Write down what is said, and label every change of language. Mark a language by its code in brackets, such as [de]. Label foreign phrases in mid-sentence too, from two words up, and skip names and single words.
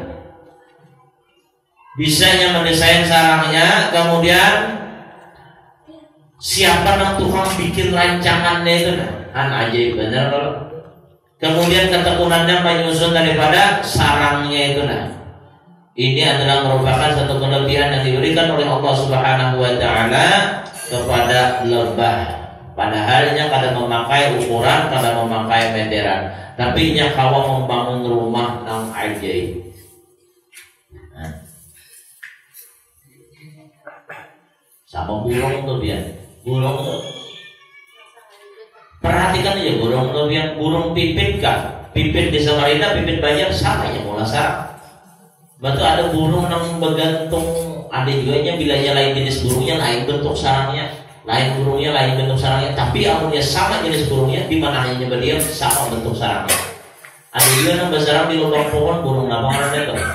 [id] Bisanya mendesain sarangnya, kemudian siapa yang tukang bikin rancangannya itu? Ajaib benar loh. Kemudian ketekunannya menyusun daripada sarangnya itu. Ini adalah merupakan satu kelebihan yang diberikan oleh Allah [ar] Subhanahu wa taala [id] kepada lebah. [bjn] Padahalnya kada memakai ukuran, kada memakai meteran, tapi nya kawa membangun rumah nang ajaib. [id] Sama burung tuh dia, burung tuh. Perhatikan aja burung tuh dia, burung pipit kah? Pipit di Samarinda, pipit Banjar sama aja mula sarang. Betul ada burung yang bergantung, ada juga nya bilanya lain jenis burungnya, lain bentuk sarangnya, lain burungnya, lain bentuk sarangnya. Tapi amunnya sama jenis burungnya, di mana hanya berdiam sama bentuk sarangnya. Ada juga yang bersarang di lubang pohon, burung apa itu?